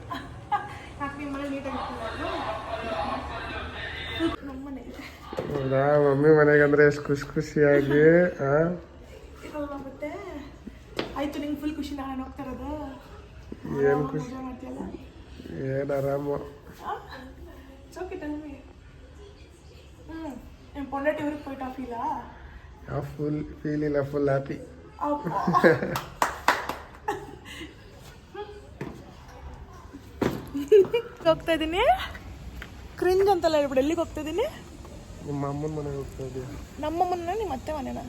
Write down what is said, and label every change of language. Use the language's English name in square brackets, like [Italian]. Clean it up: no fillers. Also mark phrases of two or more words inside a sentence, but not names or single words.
[Kannada] ಹೌದಾ, ಮಮ್ಮಿ ಮನೆಗೆ ಅಂದ್ರೆ ಎಷ್ಟು ಖುಷಿಯಾಗಿ. ಹಾಂ, ಮತ್ತೆ ಆಯ್ತು, ನಿಂಗೆ ಫುಲ್ ಖುಷಿ. ನಾನು ಹೋಗ್ತಾ ಇರೋದು ಏನು ಖುಷಿ, ಏನು ಆರಾಮು. [English] Okay, tell me. [Tamil] என் பொண்டாட்டி ஊருக்கு போயிட்டா ஃபீலா? [English] full feel ಇಲ್ಲ, full happy. [Kannada] ಹೋಗ್ತಾ ಇದ್ದೀನಿ. ಕ್ರಿಂಜ್ ಅಂತೆಲ್ಲ ಹೇಳ್ಬಿಡು. ಎಲ್ಲಿಗೆ ಹೋಗ್ತಾ ಇದ್ದೀನಿ? ನಿಮ್ಮ ಅಮ್ಮನ ಮನೆಗೆ ಹೋಗ್ತಾ ಇದ್ದೀವಿ. ನಮ್ಮ ಮನೆ, ನಿಮ್ಮ ಅತ್ತೆ ಮನೆನಾ?